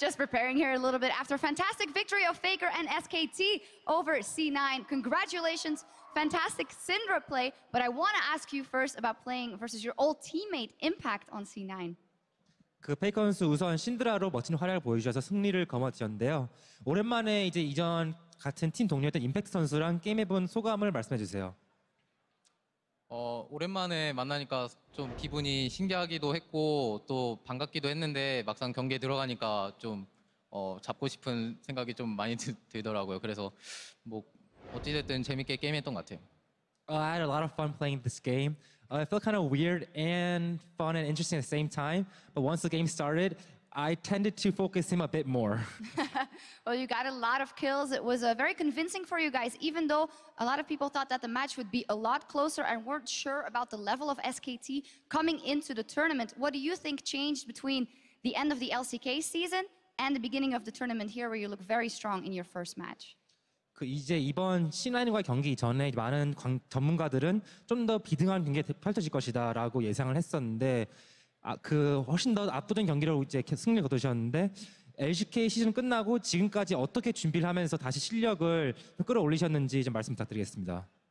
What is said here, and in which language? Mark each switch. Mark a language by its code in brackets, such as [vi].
[en] Just preparing here a little bit after a fantastic victory of Faker and SKT over C9. Congratulations, fantastic Syndra play. But I want to ask you first about playing versus your old teammate Impact on C9. [ko] 그 페이커 선수 우선 신드라로 멋진 활약을 보여주셔서 승리를 거머쥐었는데요. 오랜만에 이제 이전 같은 팀 동료였던 임팩트 선수랑 게임해본 소감을 말씀해 주세요. 오랜만에 만나니까 좀 기분이 신기하기도 했고 또 반갑기도 했는데 막상 경기에 들어가니까 좀 잡고 싶은 생각이 좀 많이 들더라고요. 그래서 뭐 어찌됐든 재밌게 게임했던 것 같아요. [en] I had a lot of fun playing this game. It felt kind of weird and fun and interesting at the same time. But once the game started, I tended to focus him a bit more. Well, you got a lot of kills. It was very convincing for you guys, even though a lot of people thought that the match would be a lot closer and weren't sure about the level of SKT coming into the tournament. What do you think changed between the end of the LCK season and the beginning of the tournament here, where you look very strong in your first match? [ko] 이제 이번 C9과 경기 전에 많은 전문가들은 좀 더 비등한 경기가 펼쳐질 것이다라고 예상을 했었는데 그 훨씬 더 압도적인 경기로 이제 승리를 거두셨는데 LCK 시즌 끝나고 지금까지 어떻게 준비를 하면서 다시 실력을 끌어올리셨는지 좀 말씀 부탁드리겠습니다.